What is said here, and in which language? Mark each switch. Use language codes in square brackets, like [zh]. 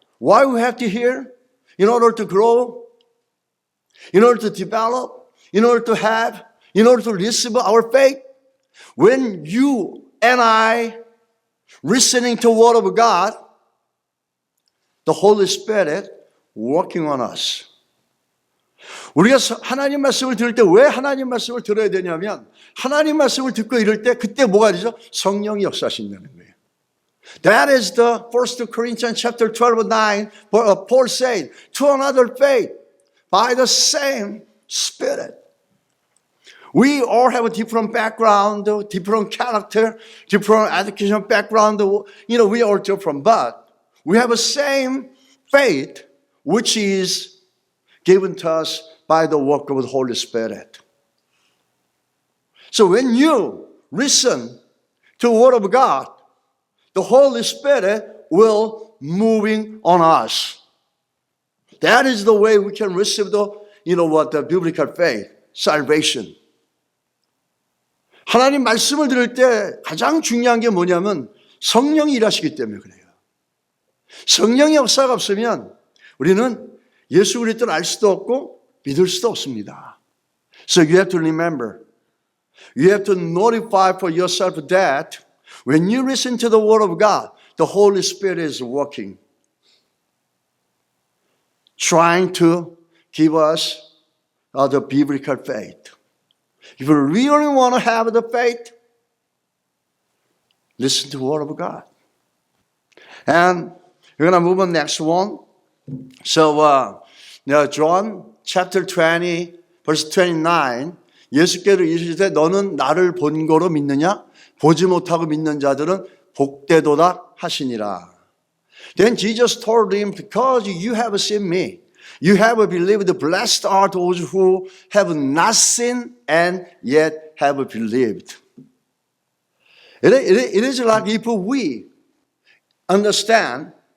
[en] Why we have to hear? In order to grow, in order to develop, in order to have, in order to receive our faith. When you and I listening to the word of God, the Holy Spirit working on us. [ko] 우리가 하나님 말씀을 들을 때 왜 하나님 말씀을 들어야 되냐면 하나님 말씀을 듣고 이럴 때 그때 뭐가 되죠? 성령이 역사하신다는 거예요. [en] That is the 1 Corinthians chapter 12, 9. Paul said, to another faith by the same Spirit. We all have a different background, different character, different education background. We are different, but we have the same faith which is given to us by the work of the Holy Spirit. So when you listen to the Word of God, the Holy Spirit will moving on us. That is the way we can receive the biblical faith, salvation. [ko] 하나님 말씀을 들을 때 가장 중요한 게 뭐냐면 성령이 일하시기 때문에 그래요. 성령의 역사가 없으면 우리는 예수 그리스도를 알 수도 없고 믿을 수도 없습니다. [en] So you have to remember, you have to notify for yourself that when you listen to the Word of God, the Holy Spirit is working, trying to give us the biblical faith. If you really want to have the faith, listen to the Word of God. And we're going to move on next one. So, John chapter 20, verse 29, [ko] 예수께서 이르시되 너는 나를 본 거로 믿느냐? 보지 못하고 믿는 자들은 복되도다 하시니라. [en] Then Jesus told him, because you have seen me, you have believed. Blessed are those who have not seen and yet have believed. It is like if we understand